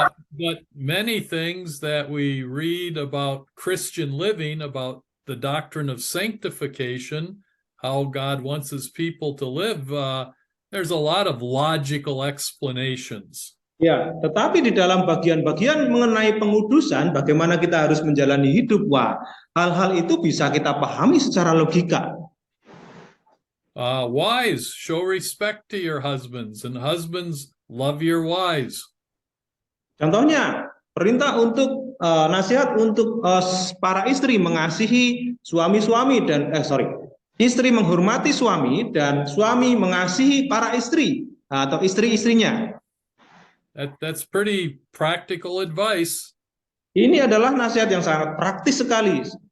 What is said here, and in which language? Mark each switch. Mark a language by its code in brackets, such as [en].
[en] But many things that we read about Christian living, about the doctrine of sanctification, how God wants his people to live, there's a lot of logical explanations. [id] Ya, tetapi di dalam bagian-bagian mengenai pengudusan, bagaimana kita harus menjalani hidup, hal-hal itu bisa kita pahami secara logika. [en] Wives, show respect to your husbands, and husbands, love your wives. [id] Contohnya, perintah untuk nasihat untuk para istri mengasihi suami-suami dan istri menghormati suami dan suami mengasihi para istri atau istri-istrinya. [en] That's pretty practical advice. [id] Ini adalah nasihat yang sangat praktis sekali.